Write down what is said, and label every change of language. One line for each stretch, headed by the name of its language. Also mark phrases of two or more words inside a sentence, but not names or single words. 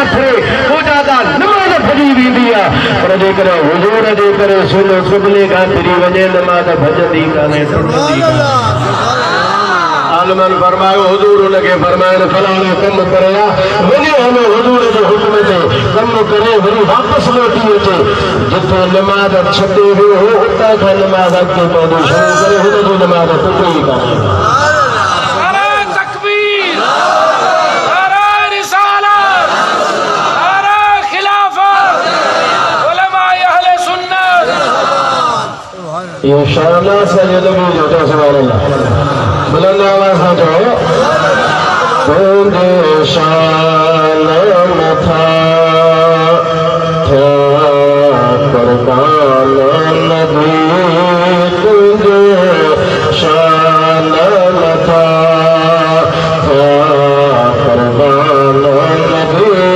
Sindhi: फिरे पोइ दादा नमाज़ भॼी वेंदी आहे पर जेकॾहिं हुजूर जे करे सीनो किबले खां फिरी वञे नमाज़ भॼंदी कान्हे टुटंदी कान्हे आलमन फरमायो हुजूर उनखे फरमाइनि फलाणो कमु करे वञे हलो हुजूर जे हुक्म ते कमु करे वरी वापसि मोटी अचे जिथे नमाज़ छॾे वियो हो उतां खां नमाज़ अॻिते पवंदी शुरू करे हुनजी नमाज़ टुटे ई कान्हे
Urdu: نعرۂ تکبیر نعرۂ رسالت نعرۂ خلافت علمائے اہل سنت
Sindhi: ये शाना सैयद नबी जो तो
Arabic: سبحان الله
Sindhi: बुलंद आवाज सां चओ तुंहिंजे शान मथा थिया कुर्बान नबी तुंहिंजे शान मथा थिया कुर्बान नबी